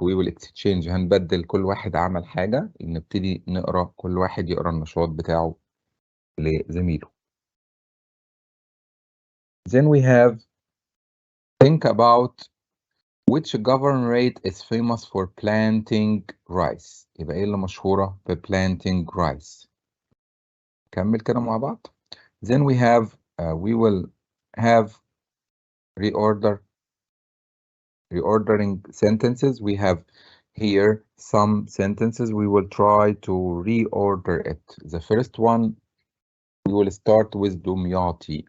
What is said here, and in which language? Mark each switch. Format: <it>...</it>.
<en>We will exchange.</en> <ar>هنبدل كل واحد عمل حاجة، نبتدي نقرأ، كل واحد يقرأ النشاط بتاعه لزميله.</ar> <en>Then we have think about which governorate is famous for planting rice.</en> <ar>يبقى ايه اللي مشهورة ب</ar> <en>planting rice.</en> <ar>كمل كده مع بعض.</ar> <en>Then we have we will have reordering sentences. We have here some sentences. We will try to reorder it. The first one, we will start with Dumyati.</en>